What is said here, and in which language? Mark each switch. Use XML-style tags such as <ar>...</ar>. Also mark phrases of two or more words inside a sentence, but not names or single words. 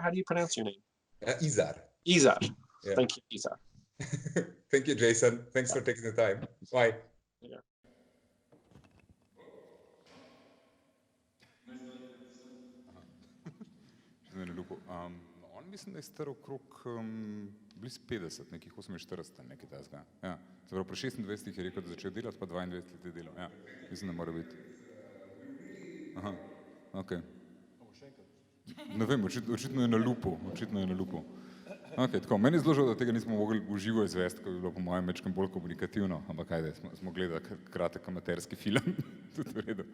<en>How do you pronounce your name? Izar. Izar. Yeah. Thank you, Izar. Thank you, Jason. Thanks for taking the time. Bye. Yeah.</en> <sl>On mislim, da je star okrog blizu 50, nekih 48, nekaj takega. Ja. Se pravi, pri 26 je rekel, da začel delati, pa 22 let je delal. Ja. Mislim, da mora biti. Aha, ok. Ne vem, očitno je na lupu. Okay, tako, meni je zelo žal, da tega nismo mogli v živo izvesti, ko bi bilo po mojem mečkem bolj komunikativno, ampak ajde, smo gledali kratek amaterski film, tudi v redu.</sl>